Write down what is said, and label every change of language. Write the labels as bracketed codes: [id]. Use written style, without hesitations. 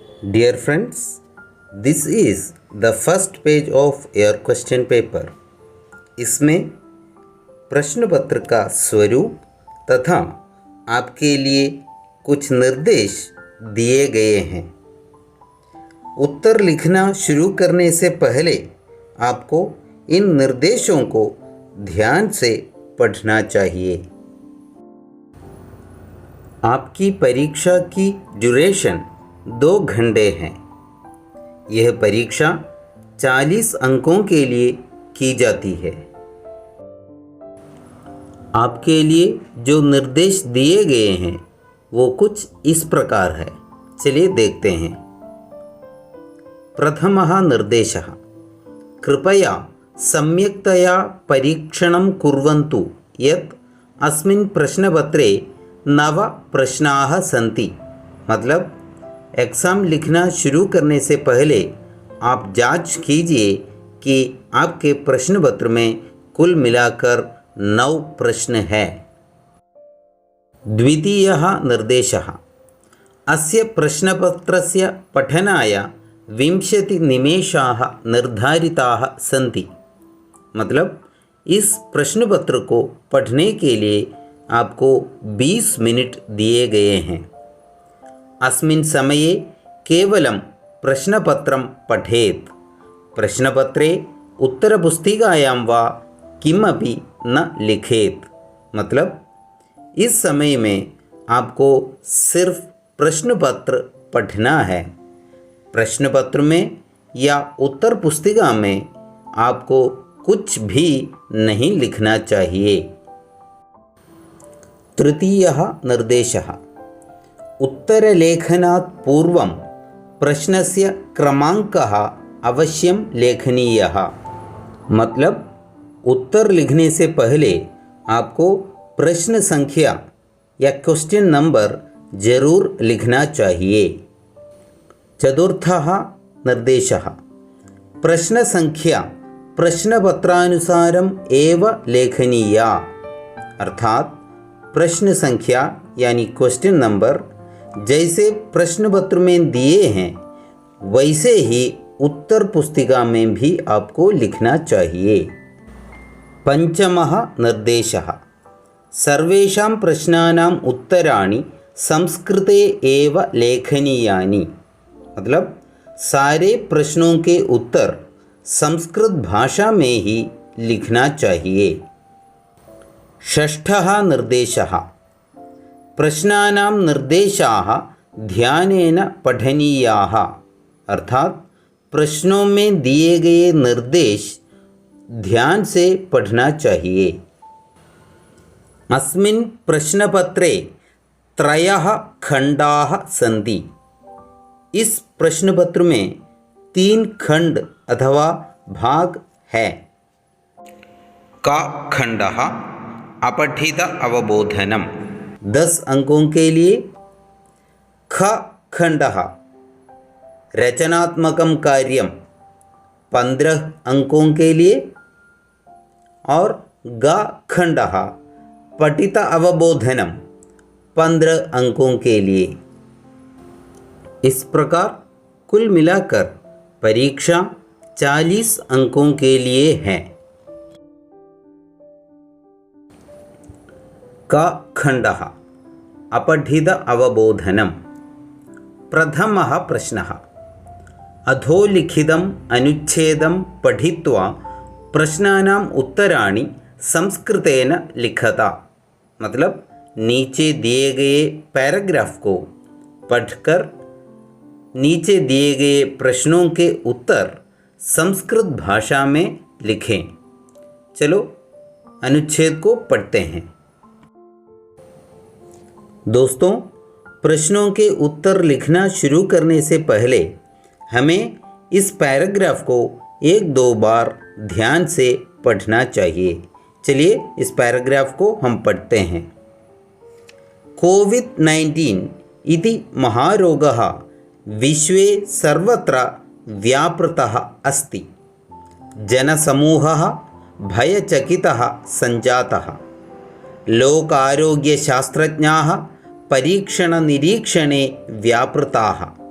[en] Dear friends, this is the first page of your question paper. [hi] इसमें प्रश्न पत्र का स्वरूप तथा आपके लिए कुछ निर्देश दिए गए हैं। उत्तर लिखना शुरू करने से पहले आपको इन निर्देशों को ध्यान से पढ़ना चाहिए। आपकी परीक्षा की ड्यूरेशन 2 घंटे हैं। यह परीक्षा 40 अंकों के लिए की जाती है। आपके लिए जो निर्देश दिए गए हैं वो कुछ इस प्रकार है। चलिए देखते हैं। [sa] प्रथमः निर्देशः, कृपया सम्यक्तया परीक्षणं कुर्वन्तु यत् अस्मिन् प्रश्नपत्रे 9 प्रश्नाः सन्ति। [hi] मतलब एग्ज़ाम लिखना शुरू करने से पहले आप जांच कीजिए कि आपके प्रश्न पत्र में कुल मिलाकर 9 प्रश्न हैं। [sa] द्वितीयः निर्देशः, अस्य प्रश्नपत्रस्य पठनाय 20 निमेषाः निर्धारिताः सन्ति। [hi] मतलब इस प्रश्न पत्र को पढ़ने के लिए आपको 20 मिनट दिए गए हैं। [sa] अस्मिन् समये केवलं प्रश्नपत्रं पठेत्। प्रश्नपत्रे उत्तरपुस्तिकायां वा किमपि न लिखेत्। [hi] मतलब इस समय में आपको सिर्फ प्रश्नपत्र पढ़ना है। प्रश्नपत्र में या उत्तर पुस्तिका में आपको कुछ भी नहीं लिखना चाहिए। [sa] तृतीयः निर्देशः, उत्तरलेखनात् पूर्वं प्रश्नस्य क्रमाङ्कः अवश्यं लेखनीयः। [hi] मतलब उत्तर लिखने से पहले आपको प्रश्न संख्या या क्वेश्चन नंबर जरूर लिखना चाहिए। [sa] चतुर्थः निर्देशः, प्रश्न संख्या प्रश्नपत्रानुसारम एव लेखनीया। [hi] अर्थात प्रश्न संख्या यानी क्वेश्चन नंबर जैसे प्रश्न पत्र में दिए हैं वैसे ही उत्तर पुस्तिका में भी आपको लिखना चाहिए। [sa] पंचमः निर्देशः, सर्वेषां प्रश्नानाम् उत्तराणि संस्कृते एव लेखनीयानि। [hi] मतलब सारे प्रश्नों के उत्तर संस्कृत भाषा में ही लिखना चाहिए। [sa] षष्ठः निर्देशः, प्रश्नानां निर्देशाः ध्यानेन पठनीयाः। [hi] अर्थात प्रश्नों में दिए गए निर्देश ध्यान से पढ़ना चाहिए। [sa] अस्मिन् प्रश्नपत्रे 3 खण्डाः सन्ति। [hi] इस प्रश्नपत्र में 3 खंड अथवा भाग है। [sa] क खण्डः अपठित अवबोधनम् [hi] 10 अंकों के लिए। [sa] ख खण्डः रचनात्मकं कार्यं [hi] 15 अंकों के लिए। और [sa] ग खण्डः पठित अवबोधनम् [hi] 15 अंकों के लिए। इस प्रकार कुल मिलाकर परीक्षा 40 अंकों के लिए है। [sa] क खण्डः अपठित अवबोधनम्। प्रथमः प्रश्नः, अधोलिखितम् अनुच्छेदं पठित्वा प्रश्नानाम् उत्तराणि संस्कृतेन लिखता। [hi] मतलब नीचे दिए गए पैराग्राफ को पढ़कर नीचे दिए गए प्रश्नों के उत्तर संस्कृत भाषा में लिखें। चलो अनुच्छेद को पढ़ते हैं। दोस्तों, प्रश्नों के उत्तर लिखना शुरू करने से पहले हमें इस पैराग्राफ को 1-2 बार ध्यान से पढ़ना चाहिए। चलिए इस पैराग्राफ को हम पढ़ते हैं। [sa] कोविड-19 इति महारोगः विश्वे सर्वत्र व्यापृतः अस्ति। जनसमूहः भयचकितः सञ्जातः। लोकारोग्यशास्त्रज्ञाः परीक्षणनिरीक्षणे व्यापृताः।